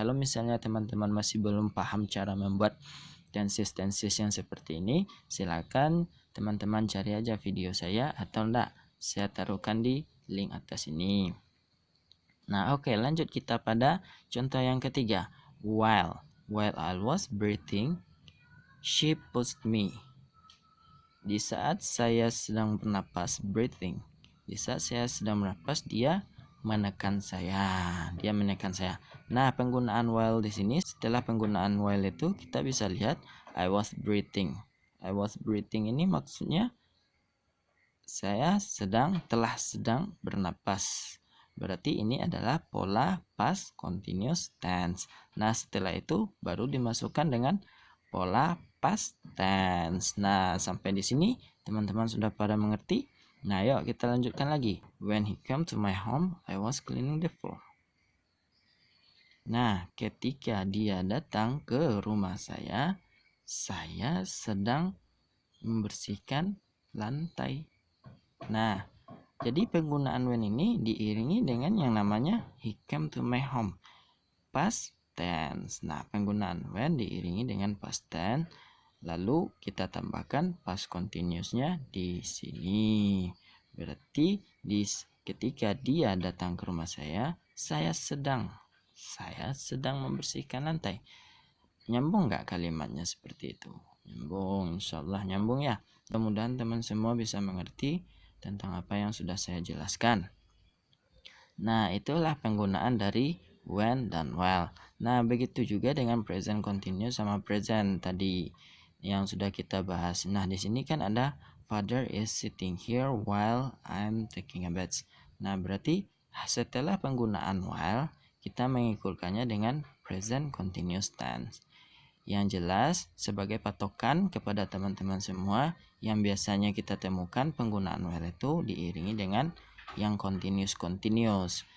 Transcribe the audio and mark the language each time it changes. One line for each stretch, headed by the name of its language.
Indonesian: Kalau misalnya teman-teman masih belum paham cara membuat tenses yang seperti ini, silakan teman-teman cari aja video saya atau enggak saya taruhkan di link atas ini. Nah, oke, lanjut kita pada contoh yang ketiga.
English: While I was breathing, she pushed me.
Indonesian: Di saat saya sedang bernapas, breathing. Di saat saya sedang bernapas, dia menekan saya. Nah, penggunaan while di sini, setelah penggunaan while itu kita bisa lihat
English: I was breathing. I was breathing
Indonesian: ini maksudnya saya telah sedang bernapas. Berarti ini adalah pola past continuous tense. Nah, setelah itu baru dimasukkan dengan pola past tense. Nah, sampai di sini teman-teman sudah pada mengerti? Nah, yuk kita lanjutkan lagi.
English: When he came to my home, I was cleaning the floor.
Indonesian: Nah, ketika dia datang ke rumah saya sedang membersihkan lantai. Nah, jadi penggunaan when ini diiringi dengan yang namanya
English: he came to my home,
Indonesian: past tense. Nah, penggunaan when diiringi dengan past tense, lalu kita tambahkan past continuousnya di sini. Berarti ketika dia datang ke rumah saya sedang membersihkan lantai. Nyambung nggak kalimatnya seperti itu? Nyambung, insyaallah nyambung ya. Mudah-mudahan teman semua bisa mengerti tentang apa yang sudah saya jelaskan. Nah, itulah penggunaan dari when dan while. Nah, begitu juga dengan present continuous sama present tadi yang sudah kita bahas. Nah, di sini kan ada
English: father is sitting here while I'm taking a bath.
Indonesian: Nah, berarti setelah penggunaan while kita mengikutkannya dengan present continuous tense. Yang jelas sebagai patokan kepada teman-teman semua, yang biasanya kita temukan penggunaan while itu diiringi dengan yang continuous.